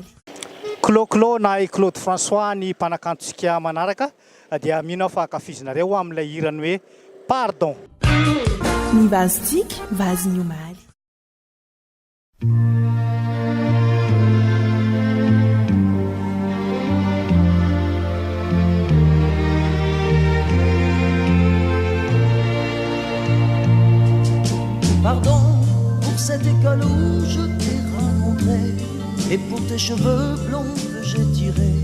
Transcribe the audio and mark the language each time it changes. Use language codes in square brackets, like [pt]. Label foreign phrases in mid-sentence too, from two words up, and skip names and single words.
[mg] Clo na Claude François ny mpanakantotsika manaraka dia mino fa akafizinareo amin'ilay hirany hoe pardon. Mivazitsika vazy ny omaly. [fr] Pardon pour cette école où je t'ai rencontré et pour tes cheveux blonds que j'ai tirés.